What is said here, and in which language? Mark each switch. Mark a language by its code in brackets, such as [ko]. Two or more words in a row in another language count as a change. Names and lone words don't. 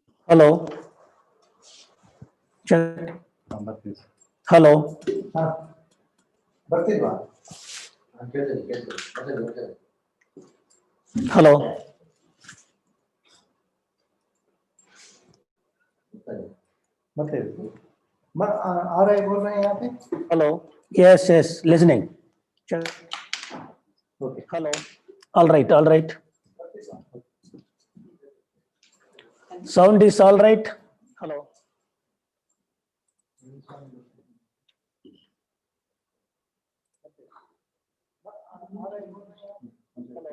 [en] Hello. Check. [kn] ಬರ್ತೀವಿ ಸರ್. [en] Hello. [kn] ಹಾ ಬರ್ತಿಲ್ವಾ? [en] Hello. [kn] ಬರ್ತೀವಿ. [hi] आ रहा है, बोल रहे हैं यहाँ पे. [en] Hello. Yes, yes. Listening. Check. Okay. Hello. All right. All right. Sound is all right. Hello. Hello.